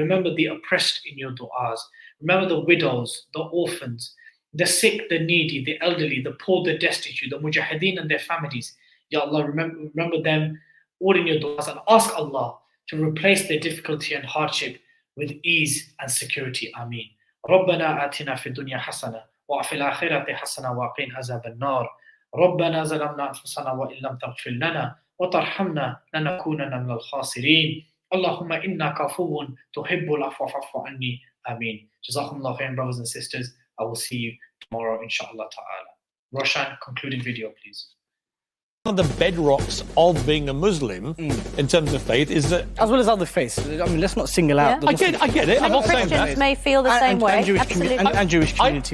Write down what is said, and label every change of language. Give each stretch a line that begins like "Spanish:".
English: Remember the oppressed in your du'as. Remember the widows, the orphans, the sick, the needy, the elderly, the poor, the destitute, the mujahideen and their families. Ya Allah, remember them all in your du'as, and ask Allah to replace their difficulty and hardship with ease and security. Ameen.
Arabic: ربنا آتنا في الدنيا حسنة وفي الآخرة حسنة وقنا عذاب النار. ربنا ظلمنا أنفسنا وإن لم تغفر لنا وترحمنا لنكونن من الخاسرين. اللهم إنك عفو تحب العفو فاعف عني.
English: Ameen.
Arabic: Jazakumullah khairan,
English: brothers and sisters. I will see you tomorrow, inshallah ta'ala. Roshan, concluding video, please. One of the bedrocks of being a Muslim in terms of faith is that, as well as other faiths. I mean, let's not single out. I get it. I'm not saying that. Christians may feel the same way. And Jewish community.